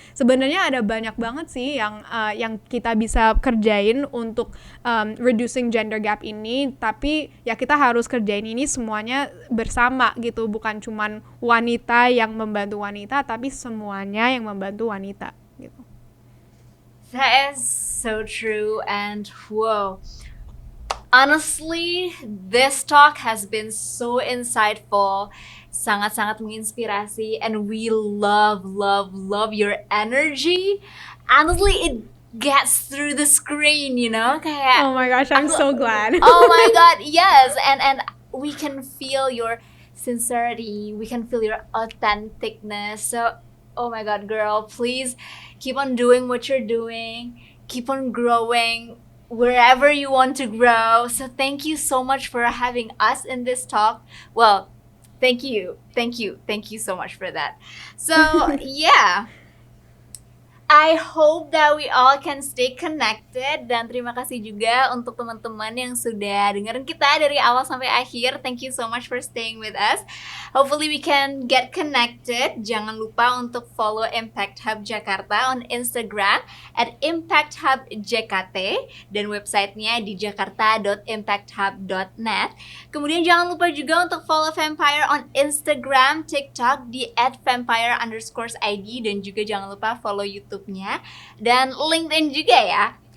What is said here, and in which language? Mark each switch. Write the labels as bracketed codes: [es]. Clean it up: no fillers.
[id] Sebenarnya ada banyak banget sih yang kita bisa kerjain untuk [en] reducing gender gap [id] ini, tapi ya kita harus kerjain ini semuanya bersama gitu, bukan cuman wanita yang membantu wanita, tapi semuanya yang membantu wanita gitu. [en] That is so true, and whoa. Honestly, this talk has been so insightful, [id] sangat-sangat menginspirasi, [en] and we love your energy. Honestly, it gets through the screen, you know? [id] Kayak, [en] oh my gosh, I'm so glad. Oh my god, yes. And we can feel your sincerity, we can feel your authenticness. So, oh my god, girl, please keep on doing what you're doing. Keep on growing wherever you want to grow. So thank you so much for having us in this talk. Well, thank you so much for that. So yeah, I hope that we all can stay connected, [id] dan terima kasih juga untuk teman-teman yang sudah dengerin kita dari awal sampai akhir. [en] Thank you so much for staying with us. Hopefully we can get connected. [id] Jangan lupa untuk follow Impact Hub Jakarta on Instagram at impacthubjkt, dan websitenya di jakarta.impacthub.net. Kemudian jangan lupa juga untuk follow Vampire on Instagram, TikTok di @vampire_id, dan juga jangan lupa follow YouTube-nya dan LinkedIn juga ya.